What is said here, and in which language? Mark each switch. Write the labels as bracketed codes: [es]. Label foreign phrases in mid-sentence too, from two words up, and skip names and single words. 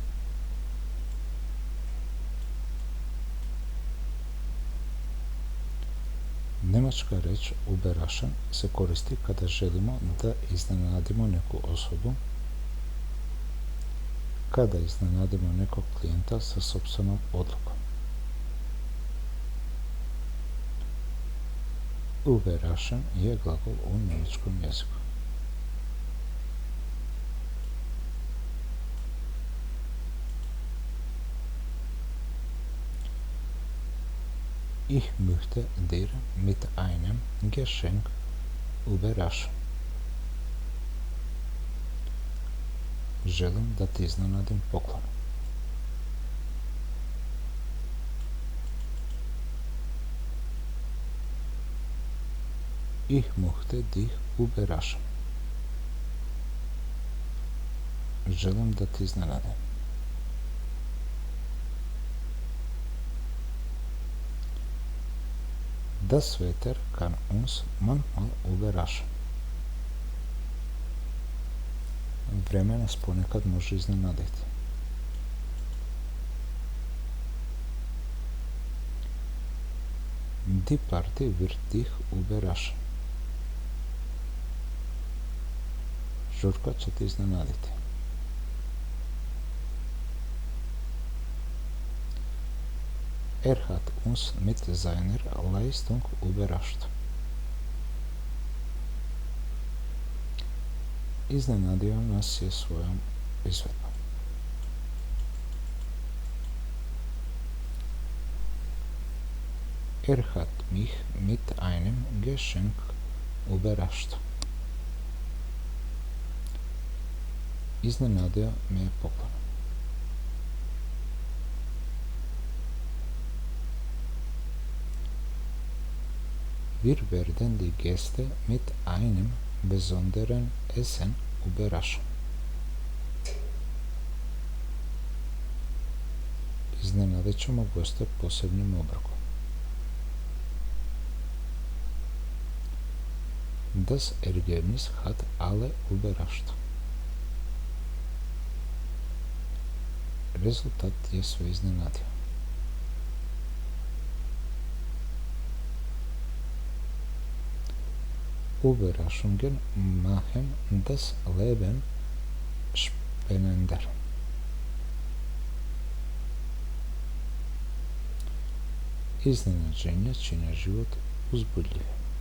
[sr] Njemačka riječ überraschen se koristi kada želimo da iznenadimo neku osobu, kada iznenadimo nekog klijenta sa sopstvenom odlukom. Überraschen je glagol u njemačkom jeziku. [de] Ich möchte dir mit einem Geschenk überraschen. [sr] Želim da ti iznenadim poklonom. [de] Ich möchte dich überraschen. [sr] Želim da ti iznenadim. [de] Das Wetter kann uns manchmal überraschen. [sr] Vreme nas ponekad može iznenaditi. [de] Die Party wird dich überraschen. [sr] Žurka će ti iznenaditi. [de] Er hat uns mit seiner Leistung überrascht. [sr] Iznenadio nas je svojom izvedbom. [de] Er hat mich mit einem Geschenk überrascht. [sr] Iznenadio me je poklonom. [de] Wir werden die Gäste mit einem besonderen Essen überraschen. [sr] Iznenadit ćemo goste posebnim obrokom. [de] Das Ergebnis hat alle überrascht. [sr] Rezultat je sve iznenadio. [de] Überraschungen machen das Leben spannender. [sr] Iznenađenja čine život uzbudljivim.